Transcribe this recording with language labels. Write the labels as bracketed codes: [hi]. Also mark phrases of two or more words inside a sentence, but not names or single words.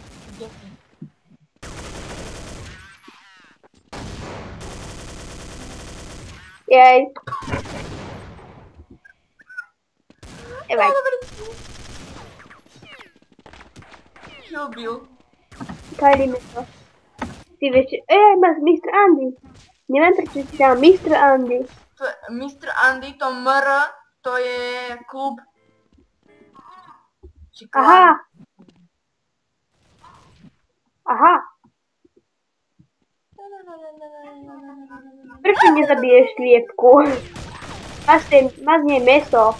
[sk] Jej. Evaj. Kill Bill. Kajlíme to. Ty vieš, Mr. Andy. Neviem, prečo si dal Mr. Andy. Mr. Andy, to MR, to je klub. Aha. Aha. Prečo nezabiješ sliepku? Máš z nej meso.